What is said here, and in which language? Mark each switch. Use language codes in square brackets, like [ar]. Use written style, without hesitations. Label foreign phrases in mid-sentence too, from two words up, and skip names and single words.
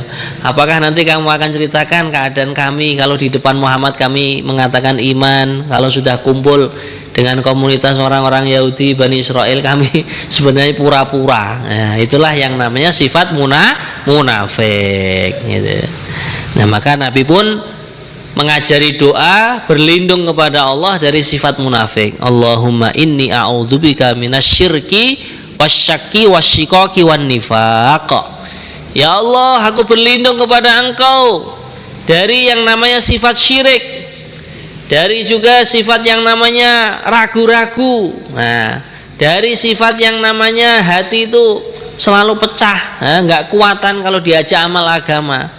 [id] Apakah nanti kamu akan ceritakan keadaan kami kalau di depan Muhammad kami mengatakan iman, kalau sudah kumpul dengan komunitas orang-orang Yahudi Bani Israel kami sebenarnya pura-pura. Nah, itulah yang namanya sifat munafik gitu. Nah, maka Nabi pun mengajari doa berlindung kepada Allah dari sifat munafik. [ar] اللهم إني أعوذ بك من الشرك والشك والشقاق والنفاق. [id] Ya Allah, aku berlindung kepada Engkau dari yang namanya sifat syirik, dari juga sifat yang namanya ragu-ragu, nah, dari sifat yang namanya hati itu selalu pecah, nggak kuatan kalau diajak amal agama.